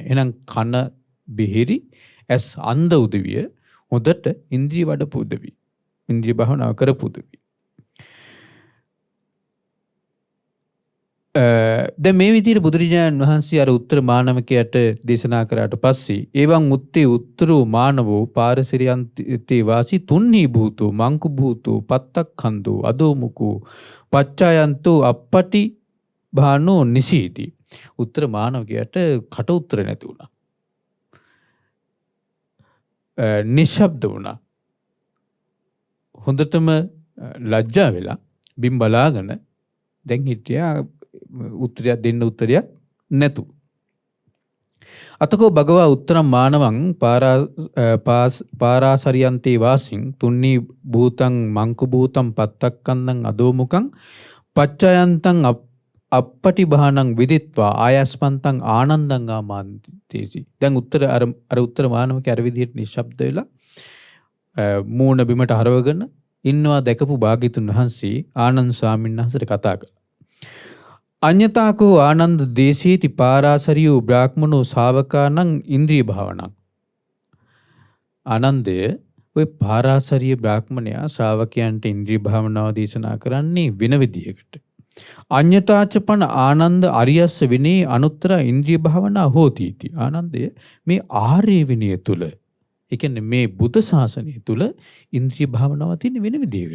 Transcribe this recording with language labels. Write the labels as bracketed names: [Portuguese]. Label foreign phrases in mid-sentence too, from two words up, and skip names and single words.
[Sinhala] එහෙනම් කන බිහිරි, ඇස් අන්ධ උදවිය හොඳට ඉන්ද්‍රිය වඩපු උදවිය. ඉන්ද්‍රිය භාවනාව කරපු උදවිය. දැන් මේ විදිහට බුදුරජාණන් වහන්සේ අර උත්තර මානවකයට දේශනා කරාට පස්සේ [Pali] එවං උත්තේ උත්තරෝ මානවෝ පාරසිරියන්තේ වාසී තුන්නී භූතෝ මංකු භූතෝ පත්තක්ඛන්தோ අදෝමුකෝ පච්චායන්තෝ අපපටි භානෝ නිසීති. [Sinhala] උත්තර මානවකයට කට උත්තර නැති වුණා. නිශ්ශබ්ද වුණා. හොඳටම ලැජ්ජා වෙලා බිම් බලාගෙන දැන් හිටියා උත්තරයක් දෙන්න උත්තරයක් නැතු. [Pali] අතකෝ භගවා උත්තරම් මානවං පාරාසරියන්තේ වාසින් තුන්නී භූතං මංකු භූතං පත්තක්කන්දං අදෝමුකං පච්චයන්තං අපපටි බහනං විදිත්වා ආයස්පන්තං ආනන්දං ආමාන්තේසි. [Sinhala] දැන් උත්තර අර උත්තර මානවක අර විදිහට නිශ්ශබ්ද වෙලා මූණ බිමට හරවගෙන ඉන්නවා දැකපු භාග්‍යතුන් වහන්සේ ආනන්ද ස්වාමීන් වහන්සේට කතා කළා. [Pali] අඤ්ඤතාකෝ ආනන්ද දේශේති පාරාසරියෝ බ්‍රාහ්මනෝ ශාවකානං ඉන්ද්‍රිය භාවනං. [Sinhala] ආනන්දය ඔය පාරාසරිය බ්‍රාහ්මණයා ශ්‍රාවකයන්ට ඉන්ද්‍රිය භාවනාව දේශනා කරන්නේ වෙන විදියකට. [Pali] අඤ්ඤතාචපන ආනන්ද අරියස්ස විනේ අනුත්තර ඉන්ද්‍රිය භාවනා හෝතිති. [Sinhala] ආනන්දය මේ ආර්ය විනය තුල ඒ කියන්නේ මේ බුද්ධ ශාසනය තුල ඉන්ද්‍රිය භාවනාව තියෙන වෙන විදියකට.